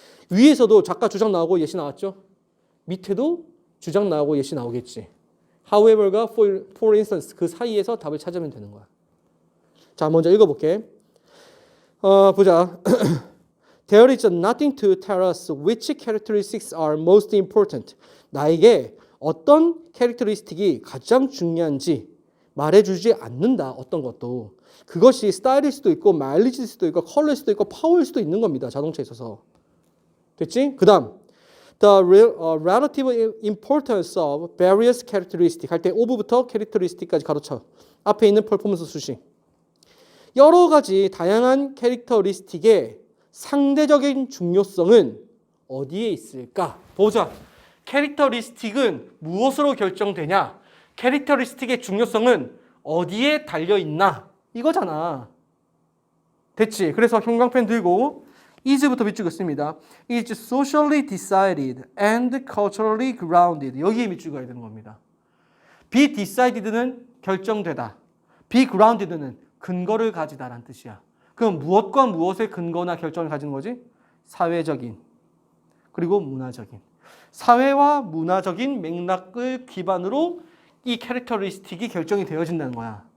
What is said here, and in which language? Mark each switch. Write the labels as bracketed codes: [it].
[ko] 위에서도 작가 주장 나오고 예시 나왔죠? 밑에도 주장 나오고 예시 나오겠지. however가 [en] for instance [ko] 그 사이에서 답을 찾으면 되는 거야. 자, 먼저 읽어볼게. 보자. [en] There is nothing to tell us which characteristics are most important. [ko] 나에게 어떤 캐릭터리스틱이 가장 중요한지 말해주지 않는다. 어떤 것도. 그것이 스타일일 수도 있고 마일리지일 수도 있고 컬러일 수도 있고 파워일 수도 있는 겁니다. 자동차에 있어서. 됐지? 그 다음 [en] The relative importance of various characteristics [ko] 할 때 of부터 characteristic까지 가로쳐. 앞에 있는 performance 수식. 여러 가지 다양한 캐릭터리스틱의 상대적인 중요성은 어디에 있을까? 보자. 캐릭터리스틱은 무엇으로 결정되냐? 캐릭터리스틱의 중요성은 어디에 달려있나? 이거잖아. 됐지? 그래서 형광펜 들고 is부터 밑줄 긋습니다. [en] is socially decided and culturally grounded. [ko] 여기에 밑줄 그어야 되는 겁니다. be decided는 결정되다. be grounded는 근거를 가지다라는 뜻이야. 그럼 무엇과 무엇의 근거나 결정을 가지는 거지? 사회적인 그리고 문화적인. 사회와 문화적인 맥락을 기반으로 이 캐릭터리스틱이 결정이 되어진다는 거야.